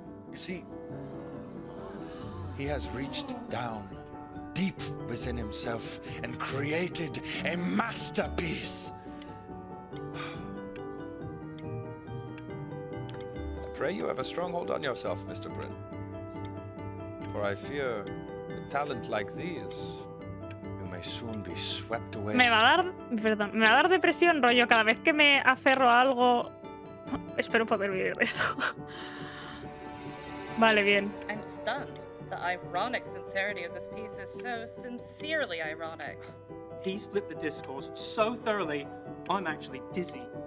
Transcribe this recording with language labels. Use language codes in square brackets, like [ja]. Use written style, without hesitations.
[en] You see, he has reached down deep within himself and created a masterpiece. I pray you have a strong hold on yourself, Mr. Brin. For I fear a talent like these, you may soon be swept away. [es] Me va a dar... Perdón. Me va a dar depresión, rollo. Cada vez que me aferro a algo... Espero poder vivir de esto. Vale, bien. [en] I'm stunned. The ironic sincerity of this piece is so sincerely ironic. He's flipped the discourse so thoroughly, I'm actually dizzy.